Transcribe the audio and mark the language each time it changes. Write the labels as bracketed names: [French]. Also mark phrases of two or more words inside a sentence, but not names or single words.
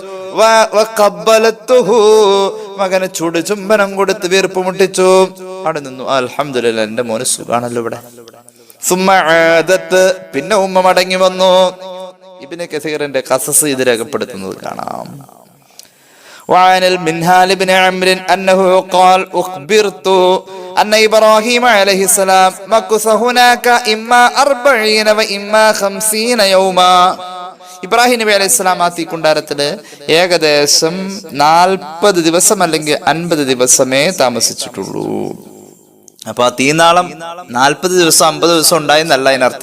[Malayalam] മകനെ ചൂട് ചുംബനം കൊടുത്ത് വീർപ്പ് മുട്ടിച്ചു. അവിടെ നിന്നു. അൽഹംദുലില്ലാ, എന്റെ മോന് സുഖാണല്ലോ ഇവിടെ. പിന്നെ ഉമ്മ മടങ്ങി വന്നു. ഇബ്നു കസീറിന്റെ ഖസസ് ഇത് രേഖപ്പെടുത്തുന്നത് കാണാം. [Arabic] وعن المنهال بن عمرو أنه قال أخبرت أن إبراهيم عليه السلام مكث هناك إما 40 وإما 50 يوما. [Malayalam] ഇബ്രാഹിം നബി അലൈഹിസ്സലാം ആ തീക്കുണ്ടാരത്തില് ഏകദേശം 40 ദിവസം അല്ലെങ്കിൽ 50 ദിവസമേ താമസിച്ചിട്ടുള്ളൂ. അപ്പൊ ആ തീനാളം 40 ദിവസം 50 ദിവസം ഉണ്ടായെന്നല്ല അതിനർത്ഥം.